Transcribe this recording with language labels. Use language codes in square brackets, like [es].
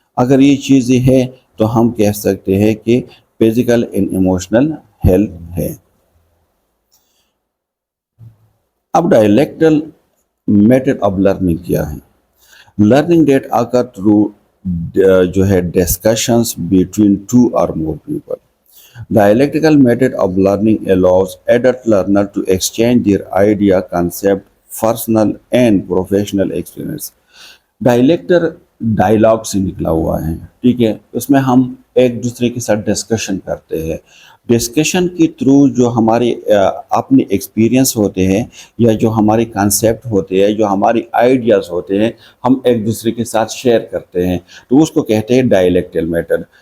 [hi] अगर ये चीज़ें हैं तो हम कह सकते हैं कि फिजिकल एंड इमोशनल हेल्थ है। अब डायलेक्टल मेथड ऑफ लर्निंग क्या है? [en] Learning that occur through जो है discussions between two or more people. Dialectical method of learning allows adult learner to exchange their idea, concept, personal and professional experience. [hi] डायलेक्टर dialogue से निकला हुआ है, ठीक है, उसमें हम एक दूसरे के साथ डिस्कशन करते हैं। डिस्कशन के थ्रू जो हमारे अपने एक्सपीरियंस होते हैं या जो हमारे कॉन्सेप्ट होते हैं, जो हमारी आइडियाज़ होते हैं, हम एक दूसरे के साथ शेयर करते हैं, तो उसको कहते हैं डायलेक्टल मेथड।